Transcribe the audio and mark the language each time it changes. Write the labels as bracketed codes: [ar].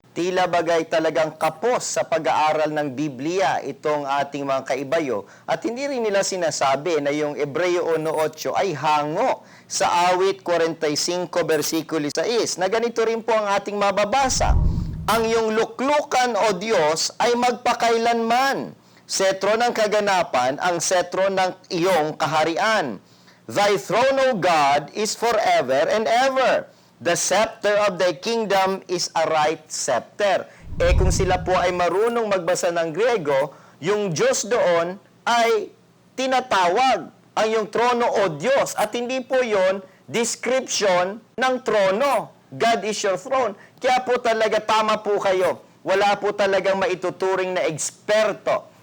[tl] Tila bagay talagang kapos sa pag-aaral ng Biblia itong ating mga kaibayo, at hindi rin nila sinasabi na yung Hebreo 1:8 ay hango sa awit 45 versikulo 6 na ganito rin po ang ating mababasa. "Ang iyong luklukan, O Diyos, ay magpakailanman. Setro ng kaganapan ang setro ng iyong kaharian. [en] Thy throne, O God, is forever and ever. The scepter of thy kingdom is a right scepter." [tl] Kung sila po ay marunong magbasa ng Griego, yung Diyos doon ay tinatawag ang yung trono o Diyos. At hindi po yon description ng trono. [en] God is your throne. [tl] Kaya po talaga tama po kayo. Wala po talagang maituturing na eksperto